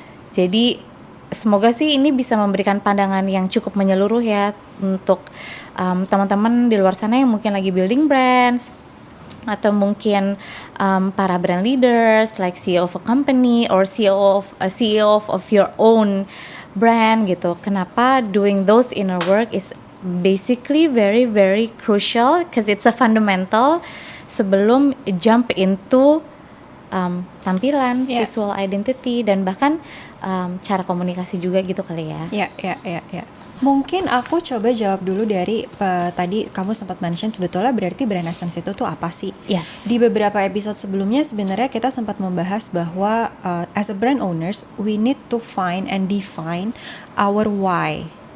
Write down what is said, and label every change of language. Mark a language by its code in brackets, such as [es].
[id] Jadi semoga sih ini bisa memberikan pandangan yang cukup menyeluruh ya untuk teman-teman di luar sana yang mungkin lagi building brands atau mungkin para brand leaders [en] like CEO of a company or CEO of your own brand [id] gitu. Kenapa [en] doing those inner work is basically very crucial because it's a fundamental [id] sebelum [en] jump into [id] tampilan, [en] Yeah. [id] visual identity, dan bahkan cara komunikasi juga gitu kali ya. Ya. Mungkin aku coba jawab dulu dari tadi kamu sempat mention sebetulnya berarti brand essence itu tuh apa sih? [en] Yes. [id] Di beberapa episode sebelumnya sebenarnya kita sempat membahas bahwa [en] as a brand owners we need to find and define our why.